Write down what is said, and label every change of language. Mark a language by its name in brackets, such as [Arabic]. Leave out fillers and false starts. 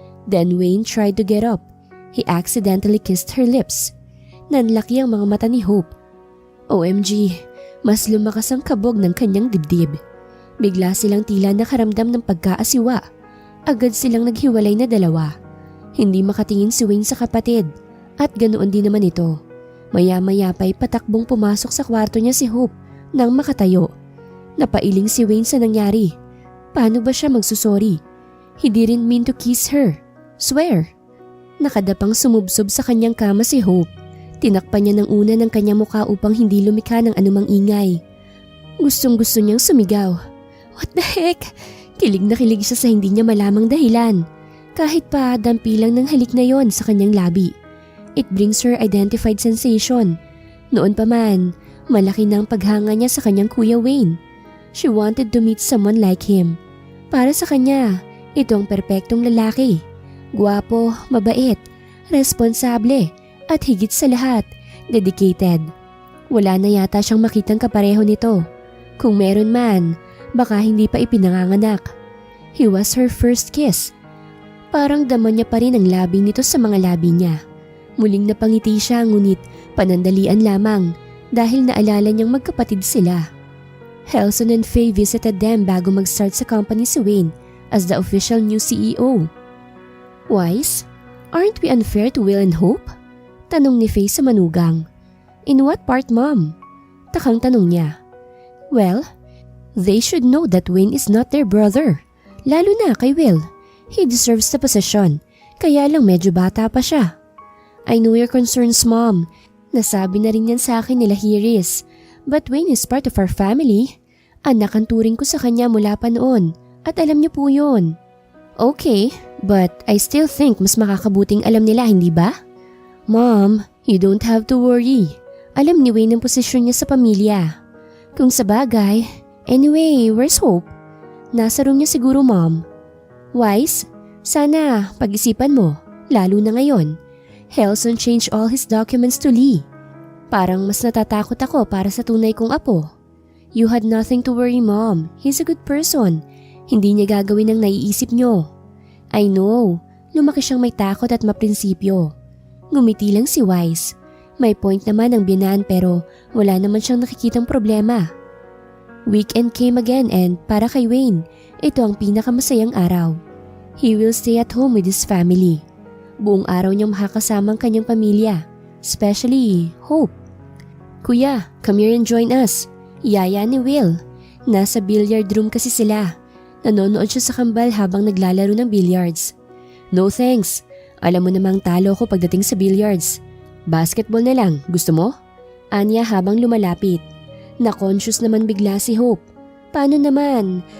[English] Then Wayne tried to get up. He accidentally kissed her lips. [Filipino] Nanlaki ang mga mata ni Hope. OMG, mas lumakas ang kabog ng kanyang dibdib. Bigla silang tila nakaramdam ng pagkaasiwa. Agad silang naghiwalay na dalawa. Hindi makatingin si Wayne sa kapatid at ganoon din naman ito. Maya-maya pa'y patakbong pumasok sa kwarto niya si Hope nang makatayo. Napailing si Wayne sa nangyari. Paano ba siya magsusorry? [English] He didn't mean to kiss her. Swear. [Filipino] Nakadapang sumubsob sa kanyang kama si Hope. Tinakpan niya ng una ng kanyang mukha upang hindi lumikha ng anumang ingay. Gustong-gusto niyang sumigaw. [English] What the heck? [Filipino] Kilig na kilig siya sa hindi niya malamang dahilan. Kahit pa dampi lang ng halik na yon sa kanyang labi. [English] It brings her identified sensation. [Filipino] Noon pa man, malaki na ang paghanga niya sa kanyang Kuya Wayne. [English] She wanted to meet someone like him. [Filipino] Para sa kanya, ito ang perpektong lalaki. Guwapo, mabait, responsable, at higit sa lahat, dedicated. Wala na yata siyang makitang kapareho nito. Kung meron man, baka hindi pa ipinanganganak. [English] He was her first kiss. [Filipino] Parang dama niya pa rin ang labi nito sa mga labi niya. Muling napangiti siya ngunit panandalian lamang dahil naalala niyang magkapatid sila. [English] Helson and Faye visited them [Filipino] bago mag-start sa company si [English] Wayne as the official new CEO. Wise, aren't we unfair to Will and Hope? [Filipino] Tanong ni Faye sa manugang. [English] In what part, Mom? [Filipino] Takang tanong niya. [English] Well, they should know that Wayne is not their brother. [Filipino] Lalo na kay Will. [English] He deserves the possession. [Filipino] Kaya lang medyo bata pa siya. [English] I know your concerns, Mom. [Filipino] Nasabi na rin yan sa akin nila Hiris. [English] But Wayne is part of our family. [Filipino] Anak ang turing ko sa kanya mula pa noon. At alam niyo po yun. Okay, [English] but I still think [Filipino] mas makakabuting alam nila, hindi ba? [English] Mom, you don't have to worry. [Filipino] Alam ni Wayne ang posisyon niya sa pamilya. Kung sa bagay, [English] anyway, where's Hope? [Filipino] Nasa room niya siguro, Mom. Wise, sana pag-isipan mo, lalo na ngayon. [English] Helson changed all his documents to Lee. [Filipino] Parang mas natatakot ako para sa tunay kong apo. [English] You had nothing to worry, Mom. He's a good person. [Filipino] Hindi niya gagawin ang naiisip niyo. [English] I know, [Filipino] lumaki siyang may takot at maprinsipyo. Ngumiti lang si Wise. May point naman ang binan pero wala naman siyang nakikitang problema. [English] Weekend came again and [Filipino] para kay Wayne, ito ang pinakamasayang araw. [English] He will stay at home with his family. [Filipino] Buong araw niyang makakasama ang kanyang pamilya, especially Hope. [English] Kuya, come here and join us. [Filipino] Yaya ni Will. Nasa billiard room kasi sila. Nanonood siya sa kambal habang naglalaro ng billiards. [English] No thanks. [Filipino] Alam mo namang talo ko pagdating sa billiards. Basketball na lang, gusto mo? Anya habang lumalapit. Na-conscious naman bigla si Hope. Paano naman?